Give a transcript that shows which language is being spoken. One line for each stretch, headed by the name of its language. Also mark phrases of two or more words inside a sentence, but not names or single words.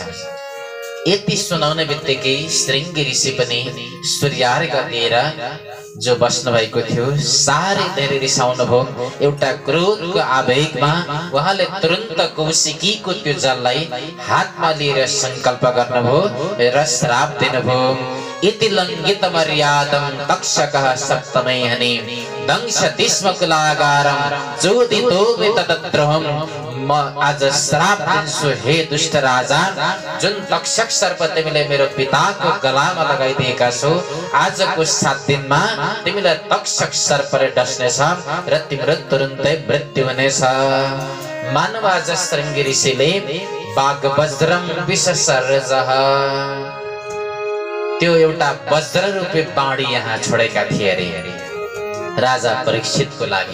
Nepali: यति सुनाउने बित्तिकै श्रृंगी ऋषि पनि सूर्यार्घ दिएर जो बस्नु भएको थियो साह्रै धेरै रिसाउनु भयो। एउटा क्रोधको आवेगमा उहाँले तुरन्त कौशिकीको त्यो जललाई हातमा लिएर संकल्प गर्नुभयो र श्राप दिनुभयो।
Sanskrit: इति लङ्घित मर्यादं तक्षकः सप्तमै हनि दंशति स्म कुलागारं चोदितो वितद्रोहं।
Nepali: म आज श्राप दिन्छु हे दुष्ट राजा, जुन तक्षक सर्प तिमीले मेरो पिताको गलामा लगाइदिएका छौ, आजको 7 दिनमा तिमीलाई तक्षक सर्पले डस्नेछ र तिम्रो तुरुन्तै मृत्यु हुनेछ। मानव आज श्रृंगी ऋषिले
Sanskrit: बाघ वज्रम विशसर्जः,
Nepali: त्यो एउटा वज्र रूपी बाणी यहाँ छोडेका थिए अरे राजा परीक्षितको लागि।